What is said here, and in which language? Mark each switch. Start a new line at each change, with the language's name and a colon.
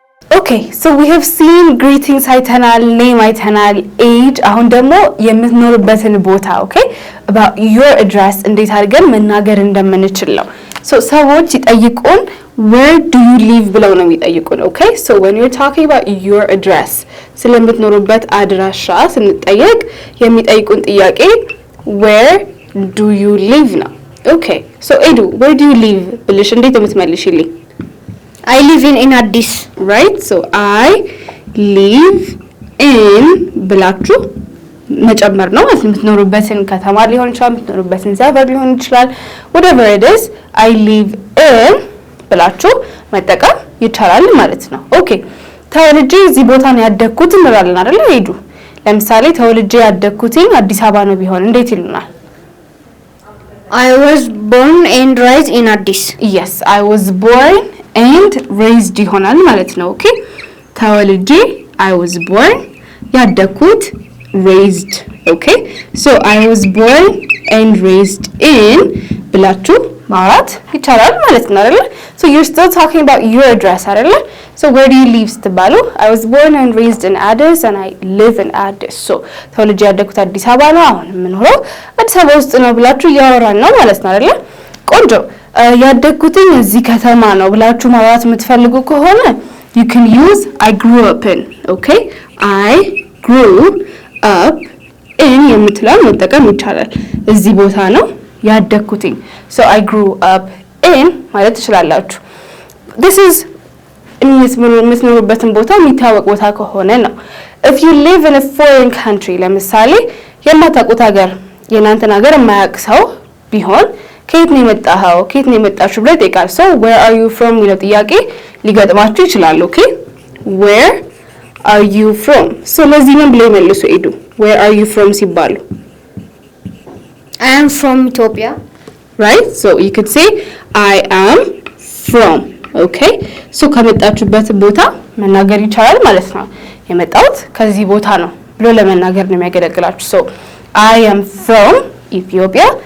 English: okay so we have seen greetings አይተናል፣ name አይተናል፣ age አሁን ደግሞ የምትኖርበትን ቦታ okay about your address እንዴት አድርገን መናገር እንደምንችል ነው። so ሰዎች ይጠይቁን where do you live ብለው ነው የሚጠይቁን። okay so when you're talking about your address
Amharic: ስለምትኖሩበት አድራሻ ስንጠይቅ የሚጠይቁን ጥያቄ
English: where do you live ነው። okay so Edu where do you live
Amharic: ብልሽ እንዴት የምትመልሽልኝ?
English: I live in Addis.
Amharic: right so I live in ብላችሁ መጨመር ነው ማለት የምትኖሩበትን ከተማ ሊሆን ይችላል፣ የምትኖሩበትን ሰፈር ሊሆን ይችላል
English: whatever it is
Amharic: I live in ብላችሁ መጠቀም ይቻላል ማለት ነው። ኦኬ ተወልጄ እዚህ ቦታ ነው ያደግኩት እንላለን አይደል? ሄዱ ለምሳሌ ተወልጄ ያደግኩት አዲስ አበባ ነው ቢሆን እንዴት ይሉናል?
English: I was born and raised in Addis. yes I was born and raised
Amharic: ይሆናል ማለት ነው።
English: ኦኬ ተወልጄ I was born ያደግኩት raised. okay so I was born and raised in ብላችሁ ማውራት ይቻላል ማለት ነው አይደል? so you're still talking about your address
Amharic: አይደል?
English: so where do you live ስትባሉ I was born and raised in Addis and I live in Addis.
Amharic: so ተወልጄ ያደግኩት አዲስ አበባ ነው፣ አሁን የምኖረው አዲስ አበባ ውስጥ ነው ብላችሁ እያወራን ነው ማለት ነው አይደል? ቆንጆ ያደግኩት እዚህ ከተማ ነው ብላችሁ ማውራት የምትፈልጉ ከሆነ
English: you can use I grew up in. okay I grew up in የምትለው መጠቀም ይቻላል።
Amharic: እዚህ ቦታ ነው ያደግኩት
English: so I grew up in ማለት ትችላላችሁ። this is
Amharic: የምትኖሩበትን ቦታ የሚታወቅ ቦታ ከሆነ ነው።
English: if you live in a foreign country
Amharic: ለምሳሌ የማታውቁት ሀገር የእናንተን ሀገር የማያውቅ ሰው ቢሆን ከየት ነው የመጣኸው ከየት ነው የመጣችሁ ብሎ ይጠይቃል። so where are you from የሚለው ጥያቄ ሊገጥማችሁ ይችላል። okay where are you from so ለዚህ ምን ብለው ይመልሱ ሄዱ where are you from ሲባሉ
English: I am from Ethiopia. right so you could say I am from okay so
Amharic: ከመጣችሁበት ቦታ መናገር ይቻላል ማለት ነው።
English: የመጣሁት ከዚህ ቦታ ነው ብሎ ለመናገር ነው የሚያገለግላችሁ። so I am from Ethiopia.